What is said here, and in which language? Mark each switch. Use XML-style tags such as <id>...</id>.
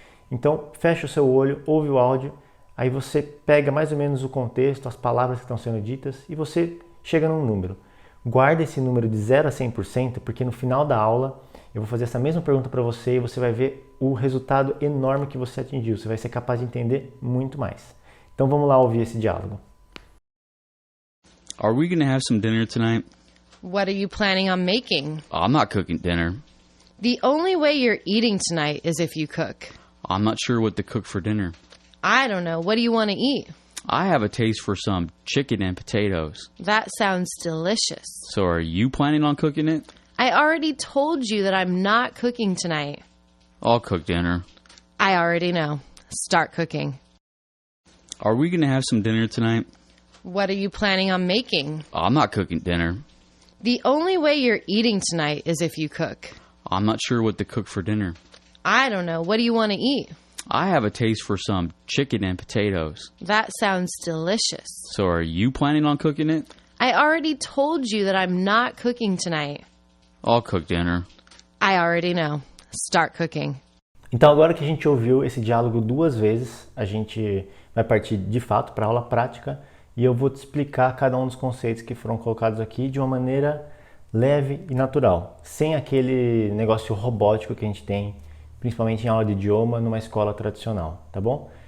<pt>Então, fecha o seu olho, ouve o áudio, aí você pega mais ou menos o contexto, as palavras que estão sendo ditas e você chega num número. Guarda esse número de 0 a 100%, porque no final da aula eu vou fazer essa mesma pergunta para você e você vai ver o resultado enorme que você atingiu. Você vai ser capaz de entender muito mais. Então vamos lá ouvir esse diálogo.</pt> <en>Are we going to have some dinner tonight? What are you planning on making? I'm not cooking dinner. The only way you're eating tonight is if you cook. I'm not sure what to cook for dinner. I don't know. What do you want to eat? I have a taste for some chicken and potatoes. That sounds delicious. So are you planning on cooking it? I already told you that I'm not cooking tonight. I'll cook dinner. I already know. Start cooking. Are we going to have some dinner tonight? What are you planning on making? I'm not cooking dinner. The only way you're eating tonight is if you cook. I'm not sure what to cook for dinner. I don't know. What do you want to eat? I have a taste for some chicken and potatoes. That sounds delicious. So are you planning on cooking it? I already told you that I'm not cooking tonight. I'll cook dinner. I already know. Start cooking.</en> <pt>Então agora que a gente ouviu esse diálogo duas vezes, a gente vai partir de fato para a aula prática e eu vou te explicar cada um dos conceitos que foram colocados aqui de uma maneira leve e natural, sem aquele negócio robótico que a gente tem, principalmente em aula de idioma, numa escola tradicional, tá bom?</pt>